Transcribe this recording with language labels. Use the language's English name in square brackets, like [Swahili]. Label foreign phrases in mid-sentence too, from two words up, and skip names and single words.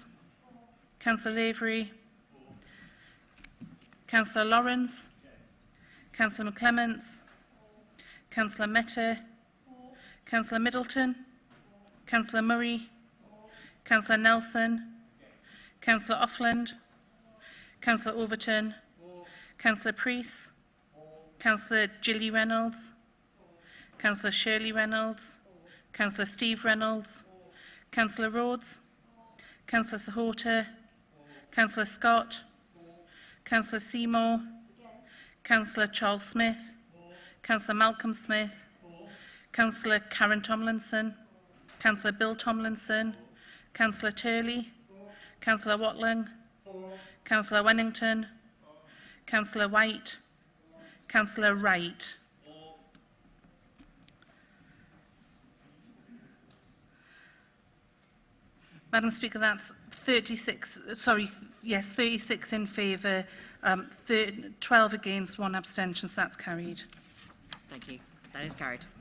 [English] Councillor Lavery. Councillor Lawrence. Councillor McClements. Councillor Mehta. Councillor Middleton. Councillor Murray. Councillor Nelson. Councillor Offland. Councillor Overton. Councillor Priest. Councillor Gilly Reynolds. Councillor Shirley Reynolds. Councillor Steve Reynolds. Councillor Rhodes. Councillor Sahota. Councillor Scott. Councillor Seymour. Councillor Charles Smith. Councillor Malcolm Smith. Councillor Karen Tomlinson. Councillor Bill Tomlinson. Councillor Turley. Councillor Watling. Councillor Wennington. Councillor White. Councillor Wright. Madam Speaker, that's 36 in favour, 12 against, 1 abstention, so that's carried. Thank you. That is carried.